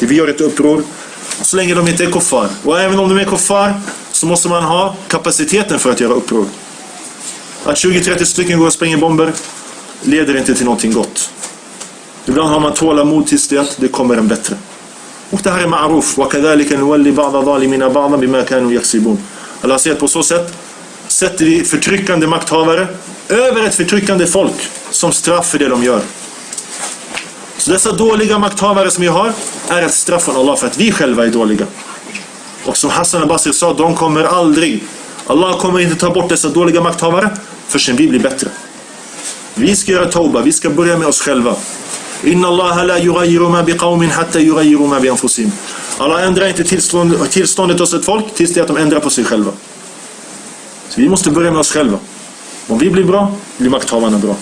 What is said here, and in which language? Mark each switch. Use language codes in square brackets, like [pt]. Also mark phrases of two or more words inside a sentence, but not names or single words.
[sv] Vi gör ett uppror så länge de inte är kuffar. Och även om de är kuffar så måste man ha kapaciteten för att göra uppror. Att 20-30 stycken går och spränger bomber leder inte till någonting gott. Ibland har man tålamod tills det kommer en bättre. Och det här är ma'ruf. [ar] وَكَذَلِكَ نُوَلِّ بَعْضَ ظَالِمِينَ بَعْضًا بِمَا كَانُوا يَكْسِبُونَ. [sv] Allah säger på så sätt sätter vi förtryckande makthavare över ett förtryckande folk som straff för det de gör. Så dessa dåliga makthavare som vi har är ett straff från Allah för att vi själva är dåliga. Och som Hassan al-Basri sa, de kommer aldrig, Allah kommer inte ta bort dessa dåliga makthavare förrän vi blir bättre. Vi ska göra tauba, vi ska börja med oss själva. [ar] إن الله لا يغير ما بقوم حتى يغيروا ما بأنفسهم. [sv] Allah ändrar inte tillståndet hos ett folk tills det att de ändrar på sig själva. Så vi måste börja med oss själva. Om vi blir bra, blir makthavarna bra.